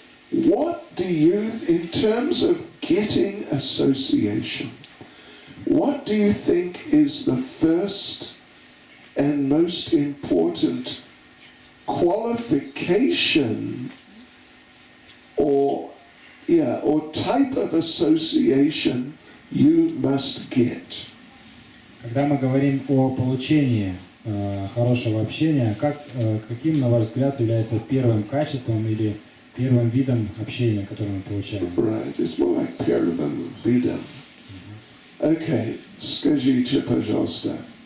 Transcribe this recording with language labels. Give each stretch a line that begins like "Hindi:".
English: What do you, in terms of getting association, what do you think is the first and most important qualification or type of association you must get?
Russian: Когда мы говорим о получении хорошего общения, каким, на ваш взгляд, является первым качеством или первым видом общения, которое мы получаем?
English: Right, it's more like
Russian: первым видом. Okay, скажите, пожалуйста.